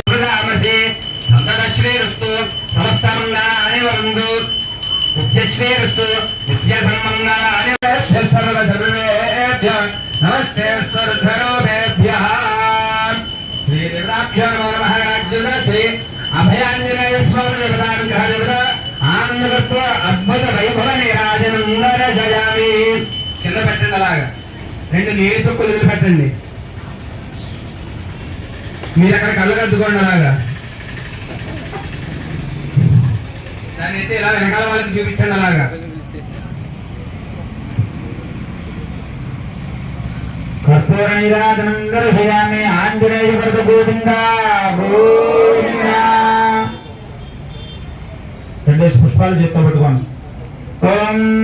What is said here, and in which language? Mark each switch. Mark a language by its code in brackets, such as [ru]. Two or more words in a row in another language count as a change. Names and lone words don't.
[sa] प्रदामसि सन्ततश्रीरस्तु समस्तमङ्गलानि भवन्तु नित्यश्रीरस्तु नित्यसन्मङ्गलानि सर्वसर्वेभ्यः नमस्तेऽस्तु रुद्ररूपेभ्यः श्रीनिर्वाभ्यो नमः राज्यदर्शि अभयाञ्जनेय स्वामी देवतानुग्रहदेवता आनंदकत्व अद्भुत వైభవ నీరాజనం దర్శయామి [te] కింద పెట్టండి అలాగా రెండు నీటి చుక్కలు వదిలి పెట్టండి మీరు అక్కడ కళ్ళు కద్దుకోండి అలాగా దాన్ని అయితే ఇలా వెనకాల వాళ్ళకి చూపించండి అలాగా [sa] కర్పూర నీరాజనం దర్శయామి [te] ఆంజనేయ వరద గోవింద గోవింద పుష్పాలు చేత్తో పెట్టుకోండి.